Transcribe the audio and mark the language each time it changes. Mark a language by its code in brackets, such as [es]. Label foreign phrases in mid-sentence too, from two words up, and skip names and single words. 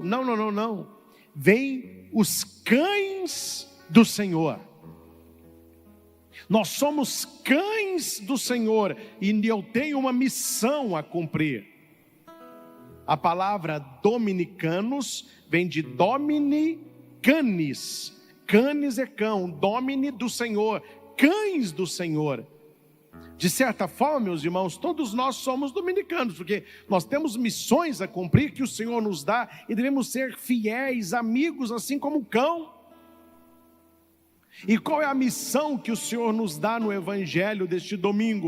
[pt] Não. Vem os cães do Senhor. Nós somos cães do Senhor, e eu tenho uma missão a cumprir. A palavra dominicanos vem de [la] domini canis. [pt] Canis é cão, domini do Senhor, cães do Senhor. De certa forma, meus irmãos, todos nós somos dominicanos, porque nós temos missões a cumprir que o Senhor nos dá, e devemos ser fiéis, amigos, assim como o cão. E qual é a missão que o Senhor nos dá no Evangelho deste domingo?